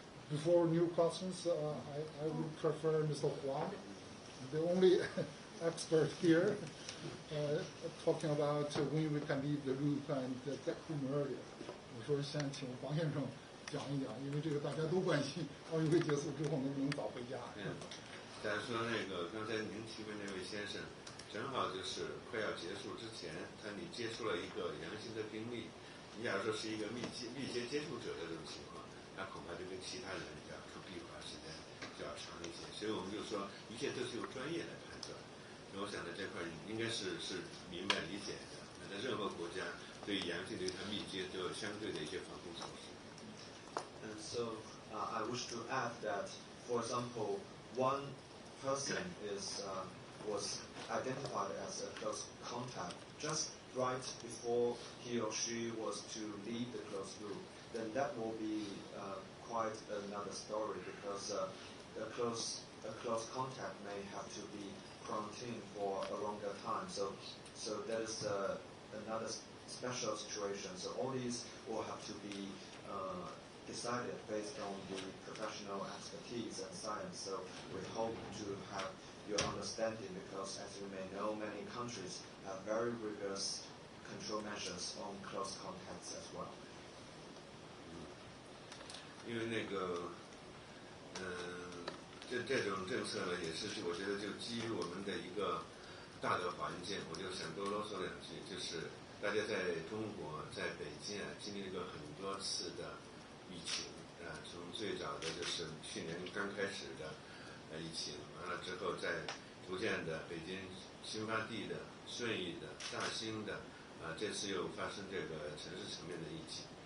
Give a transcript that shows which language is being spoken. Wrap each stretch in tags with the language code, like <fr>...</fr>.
<en>Before new questions, I would prefer Mr. Huang, the only expert here, talking about when we can leave the room and get home earlier.</en> <zh>我说先请黄先生讲一讲，因为这个大家都关心奥运会结束之后能不能早回家。假如说刚才您提问那位先生，正好就是快要结束之前，你接触了一个阳性的病例，你假如说是一个密切接触者的这种情况，那恐怕就跟其他人要可闭环时间就要长一些。所以我们就说，一切都是由专业来判断。那我想在这块应该是明白理解的。在任何国家对阳性对它密接都有相对的一些防控措施。</zh> <en>And so I wish to add that, for example, one person was identified as a close contact just right before he or she was to leave the closed loop. Then that will be quite another story, because a close contact may have to be quarantined for a longer time. So that is another special situation. So all these will have to be decided based on the professional expertise and science. So we hope to have your understanding, because as you may know, many countries have very rigorous control measures on close contacts as well.</en> <zh>因为这种政策呢，也是我觉得就基于我们的一个大的环境，我就想多啰嗦两句，就是大家在中国，在北京经历了很多次的疫情从最早的就是去年刚开始的疫情，完了之后再逐渐的北京新发地的、顺义的、大兴的这次又发生这个城市层面的疫情。</zh>